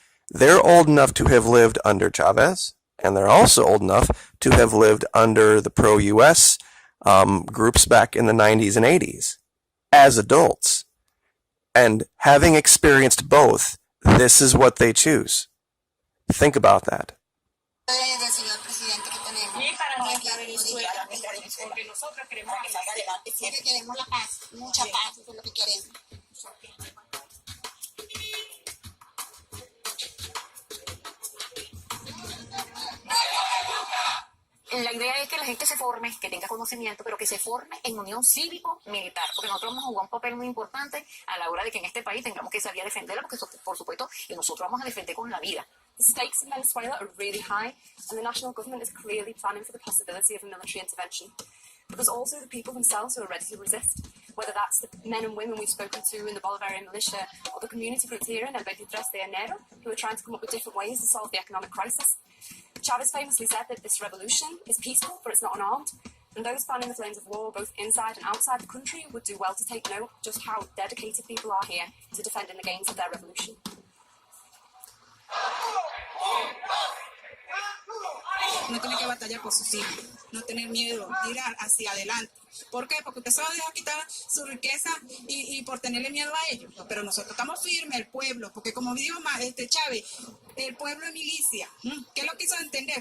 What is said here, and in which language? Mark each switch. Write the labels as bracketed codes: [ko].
[en] They're old enough to have lived under Chavez, and they're also old enough to have lived under the pro-US groups back in the 90s and 80s as adults. And having experienced both, this is what they choose. Think about that. [es] Y para nuestra Venezuela, porque nosotros queremos que salga adelante siempre. Queremos la paz, mucha paz, eso es lo que queremos. La idea es que la gente se forme, que tenga conocimiento, pero que se forme en unión cívico-militar, porque nosotros vamos a jugar un papel muy importante a la hora de que en este país tengamos que salir a defenderla, porque por supuesto, y nosotros vamos a defender con la vida. [en] The stakes in Venezuela are really high, and the national government is clearly planning for the possibility of a military intervention. but there's also the people themselves who are ready to resist, whether that's the men and women we've spoken to in the Bolivarian militia or the community groups here in WW3 de Enero who are trying to come up with different ways to solve the economic crisis. Chavez famously said that this revolution is peaceful, but it's not unarmed. And those fanning the flames of war, both inside and outside the country, would do well to take note just how dedicated people are here to defending the gains of their revolution. [es] No tiene que batallar por sus hijos, no tener miedo, ir hacia adelante. ¿Por qué? Porque usted se va a dejar quitar su riqueza y por tenerle miedo a ellos. Pero nosotros estamos firmes, el pueblo, porque como dijo Chávez, el pueblo es milicia. ¿Qué lo quiso entender?